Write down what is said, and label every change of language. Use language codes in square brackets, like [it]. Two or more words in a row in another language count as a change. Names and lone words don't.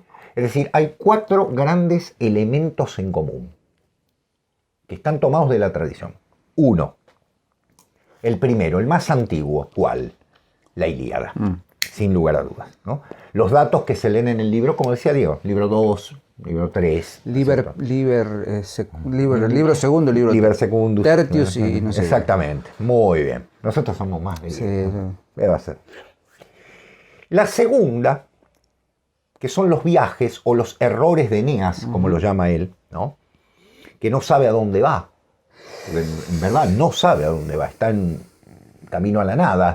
[es] Es decir, hay 4 grandes elementos en común que están tomados de la tradición. 1. El primero, el más antiguo, ¿cuál? La Ilíada, sin lugar a dudas, ¿no? Los datos que se leen en el libro, como decía Diego, libro 2, libro 3. Liber segundo, libro [la] Liber secundus. [es] tertius y no sé. Exactamente, muy bien. Nosotros somos más de Sí, ¿Qué va a ser? La segunda, que son los viajes o los errores de Eneas, como lo llama él, ¿no? Que no sabe a dónde va. En verdad no sabe a dónde va, está en camino a la nada.